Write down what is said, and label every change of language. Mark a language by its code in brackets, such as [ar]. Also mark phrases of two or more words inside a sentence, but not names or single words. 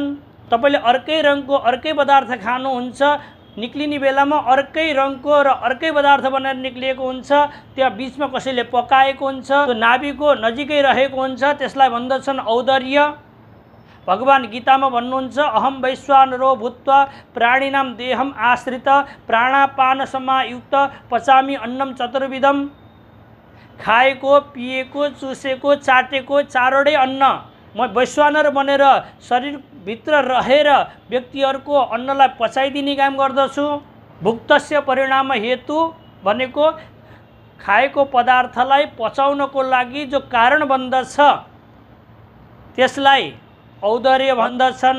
[ne] तपाईले अर्कै रङको अर्कै पदार्थ खानुहुन्छ, निक्लिने बेलामा अर्कै रङको र अर्कै पदार्थ बनेर निक्लिएको हुन्छ, त्यहाँ बीचमा कसैले पकाएको हुन्छ, त्यो नाभिको नजिकै रहेको हुन्छ, त्यसलाई भन्दछन् औदर्य। भगवान गीतामा भन्नुहुन्छ [sa] अहम वैश्वानरो भूत्वा प्राणिनां देहम आश्रित प्राणापान समायुक्त पचामी अन्नम चतुर्विधम। [ne] खाएको, पिएको, चुसेको, चाटेको चारवटै अन्न म वैश्वानर बनेर शरीरभित्र रहेर व्यक्तिहरूको अन्नलाई पचाइदिने काम गर्दछु। [sa] भुक्तस्य परिणाम हेतु [ne] भनेको खाएको पदार्थलाई पचाउनको लागि जो कारण बन्दछ त्यसलाई औदर्य भन्दछन्।